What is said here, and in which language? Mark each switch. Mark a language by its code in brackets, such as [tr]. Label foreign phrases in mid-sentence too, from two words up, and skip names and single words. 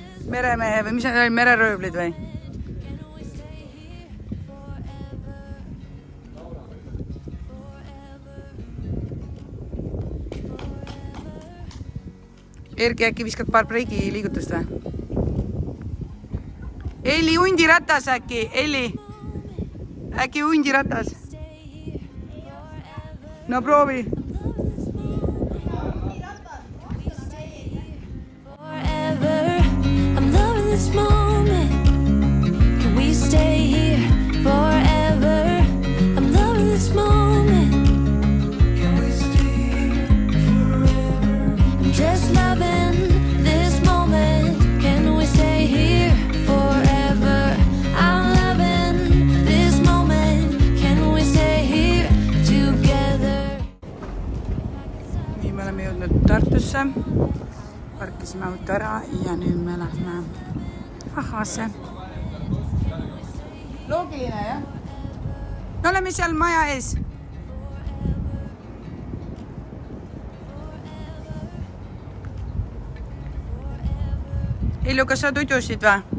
[et] Meremehe või mis oli, mereröövlid või? Erki äkki viskad paar breigi liigutust või? Eli, hundiratas äkki, Eli. äkki hundiratas? No proovi. [en] Forever, I'm loving this moment. Can we stay here forever? I'm loving this moment. Can we stay here forever? I'm just loving this moment. Can we stay here forever? I'm loving this moment. Can we stay here together? [et] Nii, me oleme jõudnud Tartusse. Parkisime auto ära ja nüüd me lähme Ahasse. Loogiline, jah? Me oleme seal maja ees. Illu, kas sa tudusid või?